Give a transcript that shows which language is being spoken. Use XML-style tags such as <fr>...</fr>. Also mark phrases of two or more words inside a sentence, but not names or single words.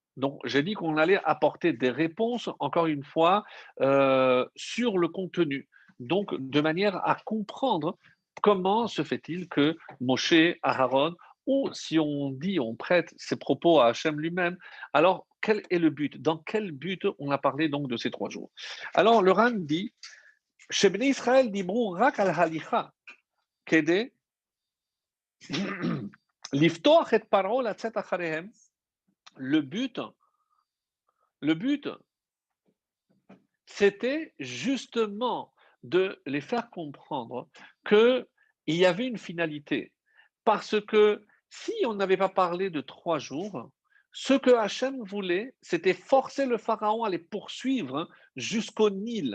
<fr>Donc, j'ai dit qu'on allait apporter des réponses, encore une fois, sur le contenu. Donc, de manière à comprendre comment se fait-il que Moshe, Aaron, ou si on dit, on prête ses propos à Hachem lui-même, alors quel est le but? Dans quel but on a parlé donc de ces 3 jours? Alors, le RAN dit</fr> <he>שבני ישראל דיברו רק על הליכה כדי לפתוח את פרעה לצאת אחריהם.</he> <fr>Le but, c'était justement de les faire comprendre qu'il y avait une finalité. Parce que si on n'avait pas parlé de 3 jours, ce que Hachem voulait, c'était forcer le pharaon à les poursuivre jusqu'au Nil.</fr>